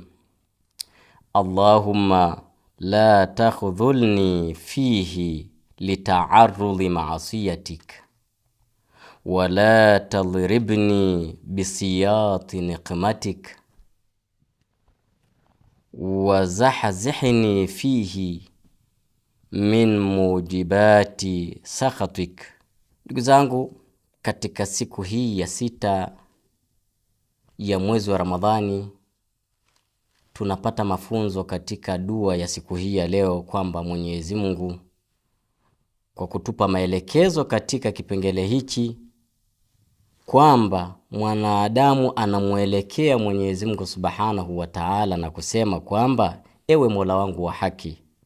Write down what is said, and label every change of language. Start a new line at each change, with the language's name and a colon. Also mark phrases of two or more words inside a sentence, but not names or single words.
Arabic: اللهم لا تخذلني فيه لتعرض معصيتك، ولا تضربني بسياط نقمتك، وزحزحني فيه من موجبات سخطك.
Swahili: Ndugu zangu, katika siku hii ya 6 ya mwezi wa Ramadhani tunapata mafunzo katika dua ya siku hii ya leo, kwamba Mwenyezi Mungu kwa kutupa maelekezo katika kipengele hichi kwamba mwanadamu anamuelekea Mwenyezi Mungu
Arabic: سبحانه وتعالى
Swahili: na kusema kwamba ewe Mola wangu wa haki,